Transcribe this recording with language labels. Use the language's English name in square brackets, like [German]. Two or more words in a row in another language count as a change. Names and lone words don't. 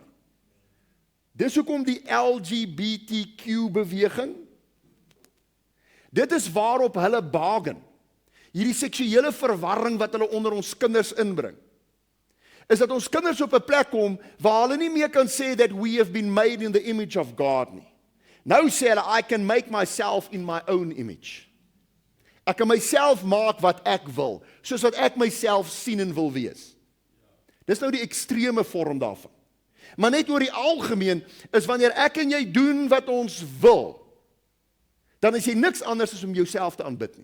[Afrikaans] Dis hoekom die LGBTQ beweging, dit is waarop hulle bargain. Hierdie seksuele verwarring wat hulle onder ons kinders inbring, is dat ons kinders op 'n plek kom waar hulle nie meer kan sê [English] that we have been made in the image of God [Afrikaans] nie. Nou sê hulle, [English] I can make myself in my own image. [Afrikaans] Ek kan myself maak wat ek wil, soos wat ek myself sien en wil wees. Dis nou die ekstreme vorm daarvan. Maar net oor die algemeen is wanneer ek en jy doen wat ons wil, dan is jy niks anders as om jouself te aanbid nie.